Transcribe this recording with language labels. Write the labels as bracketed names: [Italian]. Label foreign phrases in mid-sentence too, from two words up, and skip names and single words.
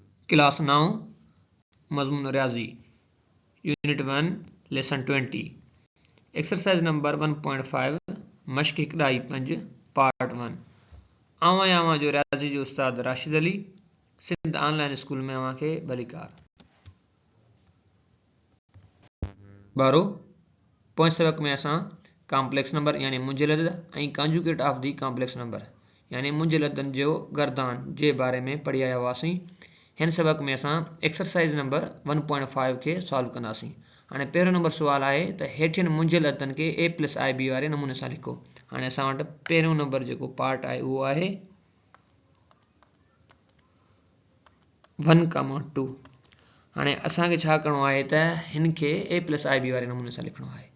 [Sindhi] क्लास 9 मजमून रियाजी [English] unit 1 lesson 20 exercise number 1.5 [Sindhi] मश्क 1.5 पार्ट 1 आवां जो रियाजी जो उस्ताद राशिद अली सिंध ऑनलाइन स्कूल में अवां के भलीकार बारो पोइ सबक में असां [English] complex number [Sindhi] यानी मुंजलद ऐं [English] conjugate of the complex number [Sindhi] यानी मुंजलदन जो गर्दान जे बारे में पढ़ी आया हुआसीं। हिन सबक में असां [English] exercise number 1.5 [Sindhi] के सॉल्व कंदासीं। हाणे पहिरियों नंबर सुवाल आहे त हेठियन मुंजलदन के a + ib वारे नमूने सां लिखो। हाणे असां वटि पहिरियों नंबर जेको पार्ट आहे उहो आहे 1,2। हाणे असांखे छा करिणो आहे त हिन खे a + ib वारे नमूने सां लिखणो आहे।